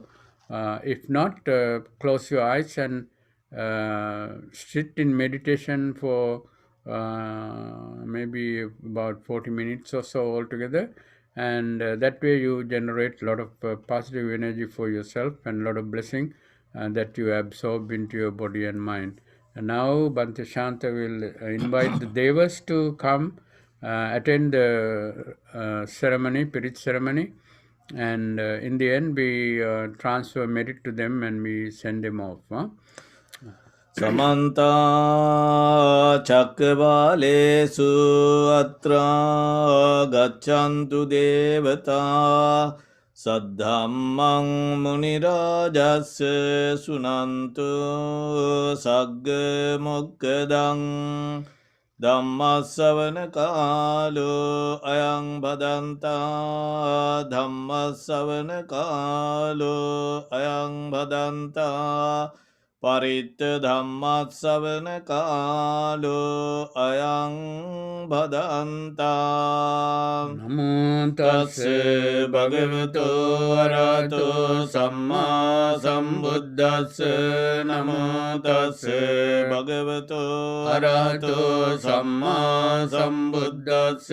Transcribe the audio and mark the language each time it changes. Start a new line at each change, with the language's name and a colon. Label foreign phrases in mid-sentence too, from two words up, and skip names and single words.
English: If not, close your eyes and sit in meditation for maybe about 40 minutes or so altogether, and that way you generate a lot of positive energy for yourself and a lot of blessing that you absorb into your body and mind. And now Bhante Shanta will invite the devas to come attend the ceremony, Pirit ceremony, and in the end we transfer merit to them and we send them off.
Pali: Samanta cakkavalesu atra gaccantu devata saddhammang munirajassa sunantu sagga mokkadang ධම්මස්සවන කාලෝ අයං බදන්තා ධම්මස්සවන කාලෝ අයං බදන්තා පරිත්ත ධම්මස්සවන කාලෝ අයං බදන්තා නමෝ තස්ස තස්ස භගවතෝ අරහතෝ සම්මා සම්බුද්දස්ස නමෝ තස්ස භගවතෝ අරහතෝ සම්මා සම්බුද්දස්ස